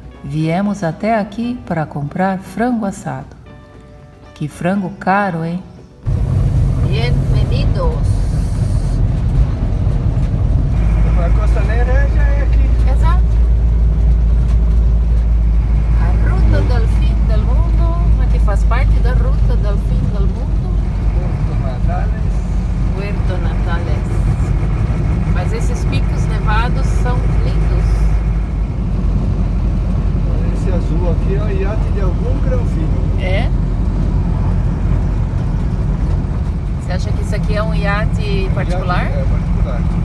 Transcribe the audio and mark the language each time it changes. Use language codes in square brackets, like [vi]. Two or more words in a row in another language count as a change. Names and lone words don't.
[pt] Viemos até aqui para comprar frango assado. Que frango caro, hein? Bienvenidos. A Costaneira já é aqui. Exato. A ruta del fim del mundo, aqui faz parte da ruta del fim del mundo. Puerto Natales. Puerto Natales. Mas esses picos nevados são lindos. Esse azul aqui é o iate de algum granfino. É? Você acha que isso aqui é um iate particular? É particular.